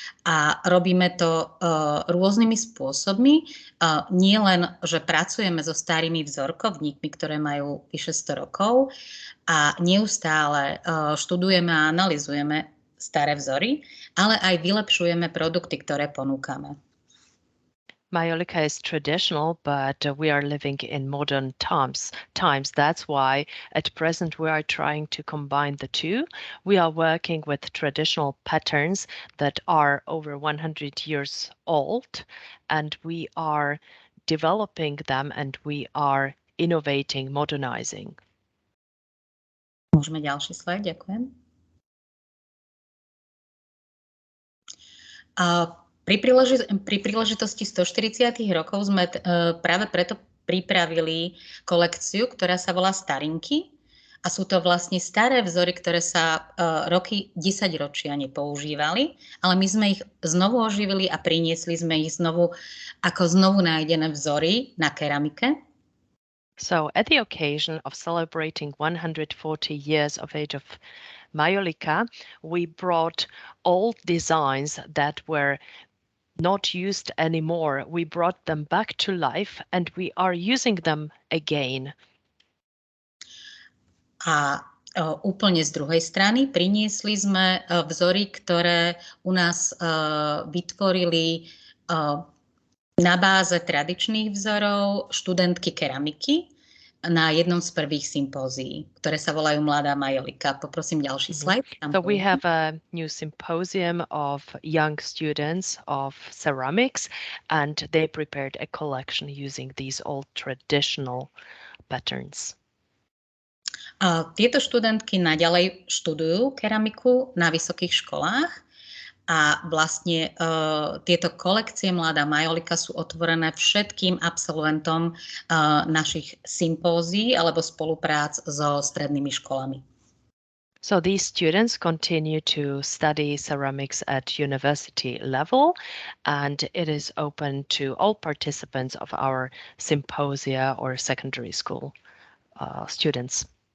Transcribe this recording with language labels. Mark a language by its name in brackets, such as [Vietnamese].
[Slovak] A robíme to rôznymi spôsobmi. Nie len, že pracujeme so starými vzorkovníkmi, ktoré majú vyše 100 rokov a neustále študujeme a analyzujeme staré vzory, ale aj vylepšujeme produkty, ktoré ponúkame. [English] Majolica is traditional, but we are living in modern times. That's why at present we are trying to combine the two. We are working with traditional patterns that are over 100 years old, and we are developing them and we are innovating, modernizing. [Slovak] Môžeme ďalší slajd, ďakujem. Pri príležitosti 140 rokov sme práve preto pripravili kolekciu, ktorá sa volá Starinky. A sú to vlastne staré vzory, ktoré sa roky 10 ročia nepoužívali, ale my sme ich znovu oživili a priniesli sme ich znovu ako znovu nájdené vzory na keramike. [English] So at the occasion of celebrating 140 years of age of Majolica, we brought old designs that were not used anymore. We brought them back to life and we are using them again. [Slovak] A úplne z druhej strany priniesli sme vzory, ktoré u nás vytvorili na báze tradičných vzorov študentky keramiky na jednom z prvých sympózií, ktoré sa volajú Mladá Majolika. Poprosím ďalší slajd. [English] So we have a new symposium of young students of ceramics and they prepared a collection using these old traditional patterns. [Slovak] Tieto študentky naďalej študujú keramiku na vysokých školách. A vlastne tieto kolekcie Mladá Majolika sú otvorené všetkým absolventom našich sympózií alebo spoluprác so strednými školami. [English] So these students continue to study ceramics at university level and it is open to all participants of our symposia or secondary school students.